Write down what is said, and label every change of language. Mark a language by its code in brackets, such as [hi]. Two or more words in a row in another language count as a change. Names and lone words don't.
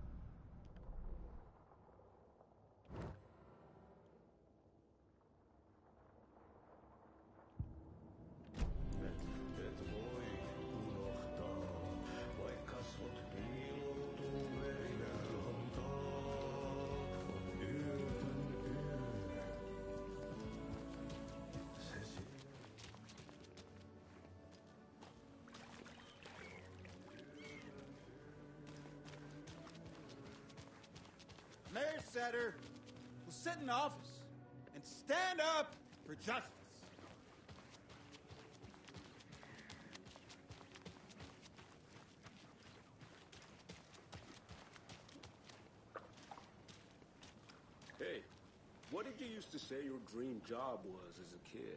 [fi] Et voi unohtaa, vaik kasvot piiloutuu meriverhon taak. On yötön yö. Se [en] Mayor Setter will sit in office and stand up for justice. Hey, what did you used to say your dream job was as a kid?